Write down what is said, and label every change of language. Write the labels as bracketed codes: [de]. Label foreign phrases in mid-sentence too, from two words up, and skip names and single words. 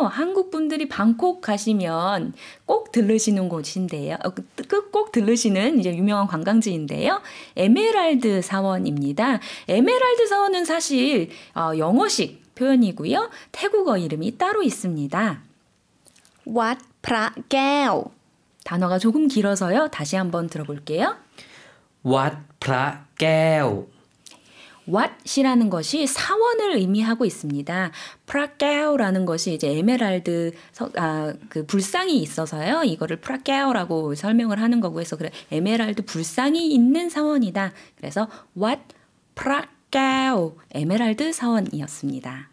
[ko] 한국 분들이 방콕 가시면 꼭 들르시는 곳인데요. 꼭 들르시는 이제 유명한 관광지인데요. 에메랄드 사원입니다. 에메랄드 사원은 사실 영어식 표현이고요. 태국어 이름이 따로 있습니다. [th] วัดพระแก้ว [ko] 단어가 조금 길어서요. 다시 한번 들어볼게요. [th] วัดพระแก้ว [ko] 왓이라는 것이 사원을 의미하고 있습니다. 프라케오라는 것이 이제 에메랄드 그 불상이 있어서요. 이거를 프라케오라고 설명을 하는 거고 해서 그래 에메랄드 불상이 있는 사원이다. 그래서 왓 프라케오 에메랄드 사원이었습니다.